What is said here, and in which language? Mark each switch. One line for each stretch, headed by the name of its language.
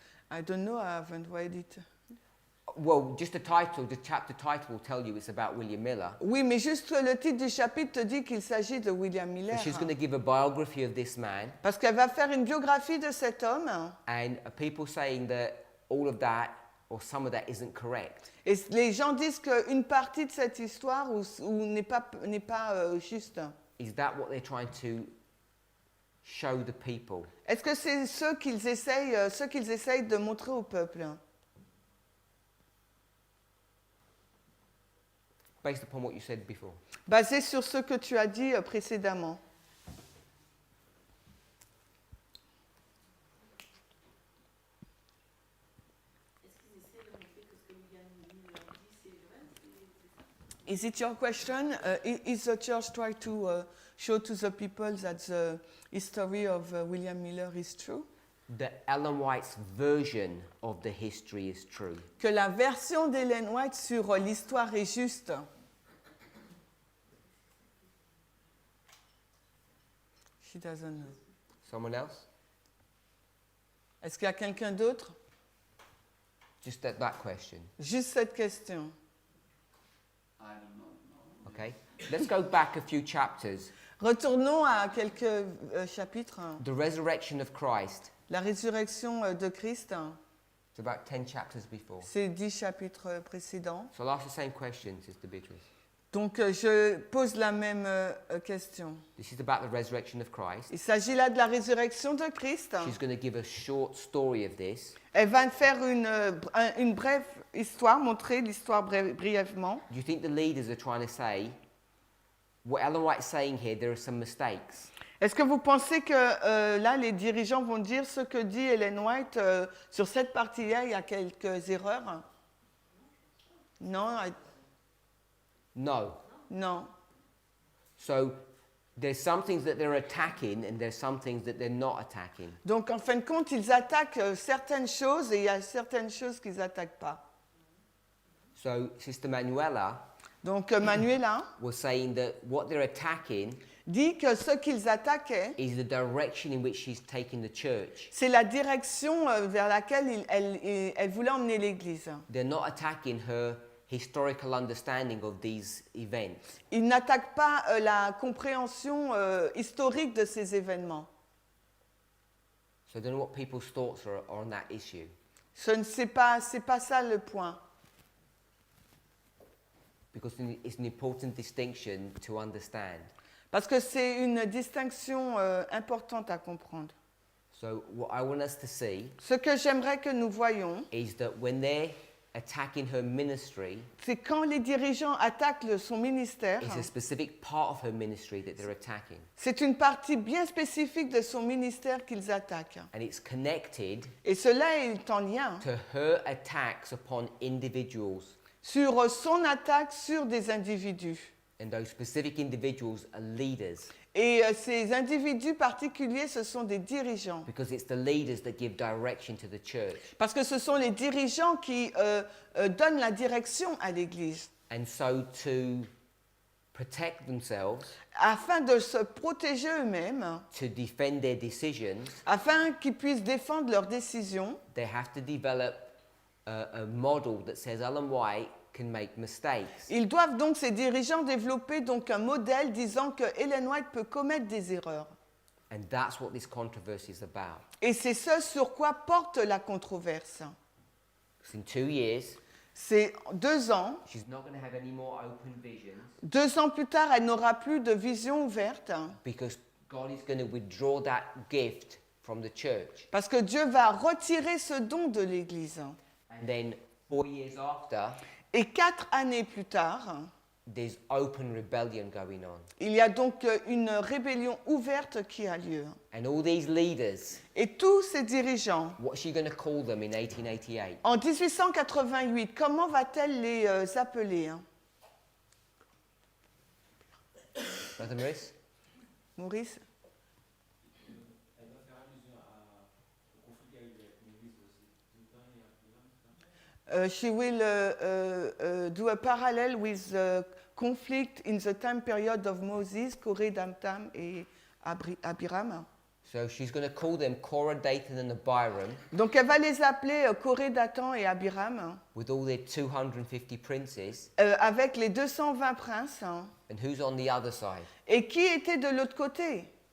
English: I don't know, I haven't read it. Well, just the title, the chapter title will tell you it's about William Miller.
French: Oui, mais juste le titre du chapitre te dit qu'il s'agit de William Miller.
English: So she's going to give a biography of this man,
French: Parce qu'elle va faire une biographie de cet homme.
English: and people saying that all of that or some of that isn't correct.
French: Et les gens disent qu'une partie de cette histoire n'est pas juste.
English: Is that what they're trying to show the people?
French: Est-ce que c'est ce qu'ils essayent de montrer au peuple?
English: Based upon what you said before.
French: Basé sur ce que tu as dit précédemment. Est-ce qu'ils essaient de montrer que ce que William Miller dit, c'est vrai?
English: Is it your question? Is the church trying to show to the people that the history of William Miller is true? That Ellen White's version of the history is true.
French: Que la version d'Ellen White sur l'histoire est juste?
English: She doesn't know. Someone else?
French: Est-ce qu'il y a quelqu'un d'autre?
English: Just that question.
French: Juste cette question.
English: I don't know. Okay. Let's go back a few chapters.
French: Retournons à quelques chapitres.
English: The resurrection of Christ.
French: La résurrection de Christ,
English: It's about 10 chapters before.
French: c'est 10 chapitres précédents.
English: So I'll ask the same question, Sister Beatrice.
French: Donc je pose la même question.
English: This is about the resurrection of Christ.
French: Il s'agit là de la résurrection de Christ.
English: She's going to give a short story of this.
French: Elle va faire une brève histoire, montrer l'histoire brièvement.
English: Do you think the leaders are trying to say, what Ellen White's saying here, there are some mistakes?
French: Est-ce que vous pensez que là, les dirigeants vont dire ce que dit Ellen White sur cette partie-là, il y a quelques erreurs? Non,
English: No.
French: non.
English: So there's some things that they're attacking and there's some things that they're not attacking.
French: Donc en fin de compte, ils attaquent certaines choses et il y a certaines choses qu'ils n'attaquent pas.
English: So Sister Manuela
French: Donc Manuela
English: was saying that what they're attacking
French: dit que ce qu'ils attaquaient,
English: is the direction in which she's taking the church.
French: c'est la direction vers laquelle elle voulait emmener l'Église.
English: They're not attacking her historical understanding of these events.
French: Ils n'attaquent pas la compréhension historique de ces événements.
English: So I don't know what people's thoughts are on that issue.
French: C'est pas ça le point.
English: Because it's an important distinction to understand.
French: Parce que c'est une distinction importante à comprendre.
English: So what I want us to see
French: Ce que j'aimerais que nous voyions,
English: is that when they're attacking her ministry,
French: c'est quand les dirigeants attaquent son ministère,
English: it's a specific part of her ministry that they're attacking.
French: c'est une partie bien spécifique de son ministère qu'ils attaquent.
English: And it's connected
French: Et cela est en lien
English: to her attacks upon individuals.
French: sur son attaque sur des individus.
English: And those specific individuals are leaders.
French: Et ces individus particuliers, ce sont des dirigeants.
English: Because it's the leaders that give direction to the church.
French: Parce que ce sont les dirigeants qui donnent la direction à l'Église.
English: And so to protect themselves,
French: afin de se protéger eux-mêmes,
English: to defend their decisions,
French: afin qu'ils puissent défendre leurs décisions,
English: they have to develop a model that says Ellen White can make mistakes.
French: ils doivent donc, ces dirigeants, développer donc un modèle disant que Ellen White peut commettre des erreurs.
English: And that's what this controversy is about.
French: Et c'est ce sur quoi porte la controverse.
English: Because in 2 years,
French: C'est 2 ans.
English: she's not going to have any more open visions
French: 2 ans plus tard, elle n'aura plus de vision ouverte
English: because God is going to withdraw that gift from the church.
French: parce que Dieu va retirer ce don de l'Église.
English: And then 4 years after,
French: Et 4 années plus tard,
English: there's open rebellion going on.
French: il y a donc une rébellion ouverte qui a lieu.
English: And all these leaders,
French: Et tous ces dirigeants,
English: what's she going to call them in 1888?
French: en 1888, comment va-t-elle les appeler
English: Brother Maurice?
French: Maurice? Elle va faire allusion au conflit qu'il y a eu avec l'Église aussi.
English: She will do a parallel with the conflict in the time period of Moses, Corée, Damtam et Abiram. So she's going to call them Korah, Dathan and Abiram
French: Donc elle va les appeler Corée, Dathan et Abiram,
English: with all their 250 princes.
French: avec les 220 princes.
English: And who's on the other side?
French: Et qui était de l'autre côté?